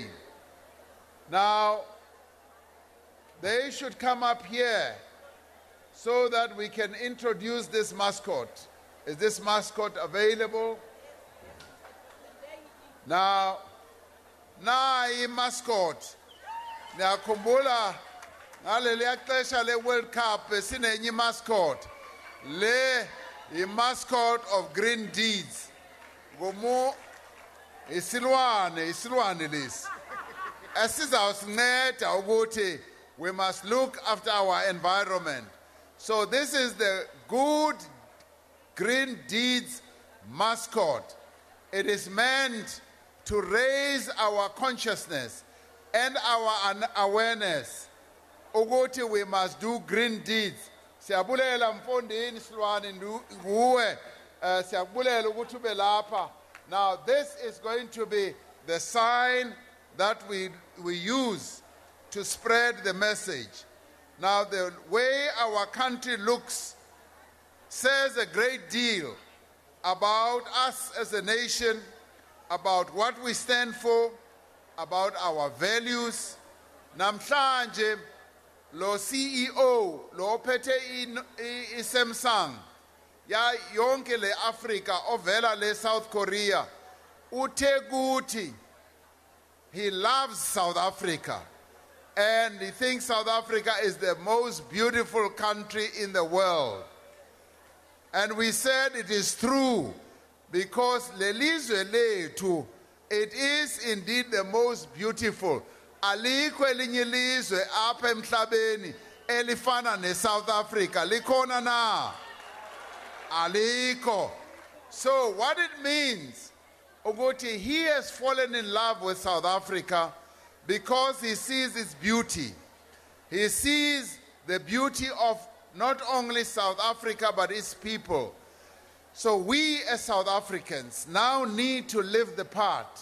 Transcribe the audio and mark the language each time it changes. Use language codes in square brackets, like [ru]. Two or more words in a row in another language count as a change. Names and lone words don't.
[en] Now, they should come up here so that we can introduce this mascot. Is this mascot available? Now, mascot. [xh] Niyakhumbula ngaleliya xesha le-World Cup sinenye mascot. [en] Le mascot of Green Deeds. [xh] Gomu isilwane lesi. Asizawusinceda ukuthi [en] we must look after our environment. So this is the Good Green Deeds mascot. It is meant to raise our consciousness and our awareness. Ukuthi we must do green deeds. [xh] Siyabulela mfondini silwane nguwe. Siyabulela ukuthi ube lapha. [en] Now this is going to be the sign that we use to spread the message. Now the way our country looks says a great deal about us as a nation, about what we stand for, about our values. [xh] Namhlanje lo CEO lo ophethe iSamsung ya yonke le Africa ovela le South Korea uthe kuthi [en] he loves South Africa and he thinks South Africa is the most beautiful country in the world. And we said it is true because [xh] lelizwe lethu, [en] it is indeed the most beautiful. [xh] Alikho elinye ilizwe apha emhlabeni elifana neSouth Africa. Likhona na? Alikho. [en] So what it means, ukuthi he has fallen in love with South Africa because he sees its beauty. He sees the beauty of not only South Africa but its people. So we as South Africans now need to live the part.